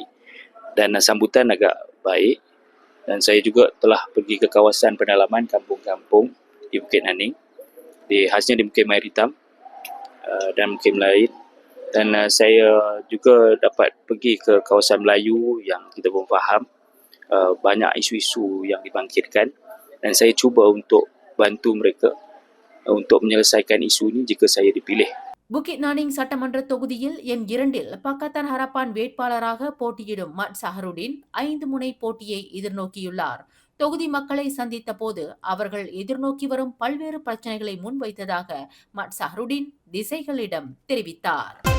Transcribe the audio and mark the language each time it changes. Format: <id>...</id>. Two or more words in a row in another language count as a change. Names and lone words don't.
<ms>Dan sambutan agak baik dan saya juga telah pergi ke kawasan pendalaman kampung-kampung di Bukit Naning, khasnya di Bukit Mairitam dan Bukit Melayu. Dan saya juga dapat pergi ke kawasan Melayu yang kita pun faham banyak isu-isu yang dibangkitkan dan saya cuba untuk bantu mereka untuk menyelesaikan isu ini jika saya dipilih.</ms> <ta>புக்கிட் நானிங் சட்டமன்ற தொகுதியில் எண் 2 பாக்கத்தான் ஹராப்பான் வேட்பாளராக போட்டியிடும் மட் சஹருடின் 5 முனை போட்டியை எதிர்நோக்கியுள்ளார். தொகுதி மக்களை சந்தித்த போது அவர்கள் எதிர்நோக்கி வரும் பல்வேறு பிரச்சனைகளை முன்வைத்ததாக மட் சஹருடின் திசைகளிடம் தெரிவித்தார்.</ta>